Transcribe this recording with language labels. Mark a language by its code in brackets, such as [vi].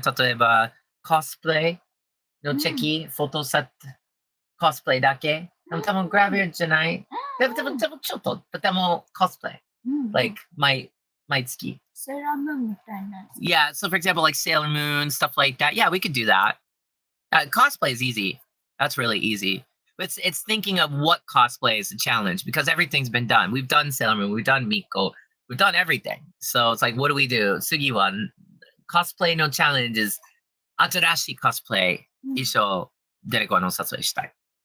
[ja] 例えば、コスプレのチェキ、フォトセット、コスプレだけ？でも多分グラビューじゃない。でもちょっと、でもコスプレ。 [en] Like, [ja] 毎月。 Sailor Moon みたいな。 [en] Yeah, so for example, like Sailor Moon, stuff like that. Yeah, we could do that. Cosplay is easy. That's really easy. It's thinking of what cosplay is a challenge because everything's been done. We've done Sailor Moon, we've done Miko, we've done everything. So it's like, what do we do? Sugi one, cosplay no challenges. [ja] 新しいコスプレうん衣装、誰かのお誘いしたい。